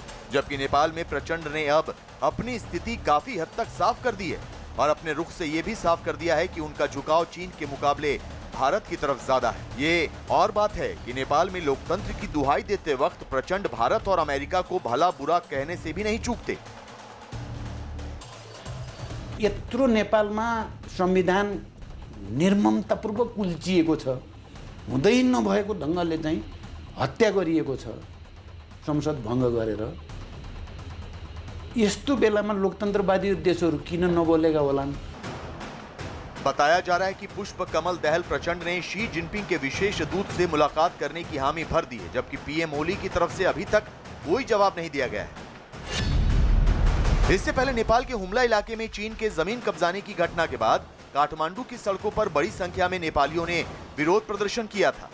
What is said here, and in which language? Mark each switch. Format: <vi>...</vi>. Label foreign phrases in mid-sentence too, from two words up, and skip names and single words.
<hi>जबकि नेपाल में प्रचंड ने अब अपनी स्थिति काफी हद तक साफ कर दी है और अपने रुख से ये भी साफ कर दिया है कि उनका झुकाव चीन के मुकाबले भारत की तरफ ज्यादा है। ये और बात है कि नेपाल में लोकतंत्र की दुहाई देते वक्त प्रचंड भारत और अमेरिका को भला बुरा कहने से भी नहीं चूकते।</hi> <ne>यत्रो नेपालमा संविधान निर्ममतापूर्वक कुल्चिएको छ, हुँदै नभएको ढङ्गले चाहिँ हत्या गरिएको छ संसद भङ्ग गरेर। यस्तो बेलामा लोकतन्त्रवादी देशहरू किन नबोलेगा होलान्?</ne> <hi>बताया जा रहा है कि पुष्प कमल दहल प्रचंड ने शी जिनपिंग के विशेष दूत से मुलाकात करने की हामी भर दी है, जबकि पीएम ओली की तरफ से अभी तक कोई जवाब नहीं दिया गया है। इससे पहले नेपाल के हुमला इलाके में चीन के जमीन कब्जाने की घटना के बाद काठमांडू की सड़कों पर बड़ी संख्या में नेपालियों ने विरोध प्रदर्शन किया था।</hi>